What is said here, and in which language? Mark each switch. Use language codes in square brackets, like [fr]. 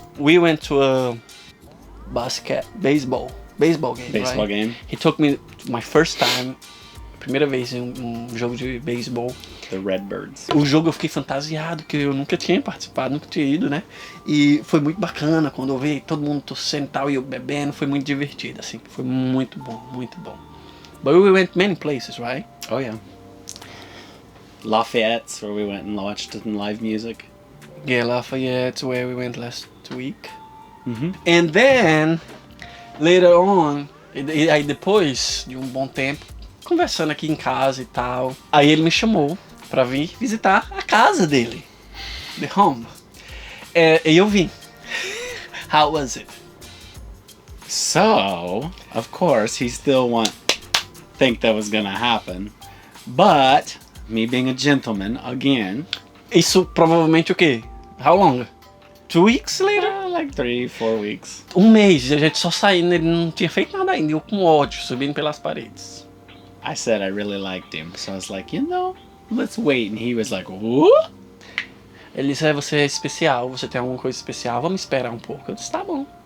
[en] We went to a baseball game. Baseball right? game. He took me to my first time. [pt] Primeira vez em um jogo de beisebol. [en] The Redbirds. [pt] O jogo eu fiquei fantasiado, que eu nunca tinha participado, nunca tinha ido, né? E foi muito bacana quando eu vi todo mundo torcendo e tal, e eu bebendo, foi muito divertido, assim. Foi muito bom, muito bom. [en] But we went many places, right? Oh yeah. Lafayette's where we went and watched live music. Yeah, Lafayette's where we went last week. And then, later on, [pt] aí depois de um bom tempo, conversando aqui em casa e tal, aí ele me chamou pra vir visitar a casa dele, [en] the home. [pt] E eu vim. [en] How was it? So, of course, he still think that was gonna happen, but me being a gentleman again. [pt] Isso provavelmente o quê? [en] How long? 2 weeks later? Like 3-4 weeks. [pt] Um mês, a gente só saindo, ele não tinha feito nada ainda, eu com ódio, subindo pelas paredes. [en] I said I really liked him, so I was like, let's wait. And he was like, what? [pt] Ele disse, você é especial, você tem alguma coisa especial, vamos esperar um pouco. Eu disse, tá bom.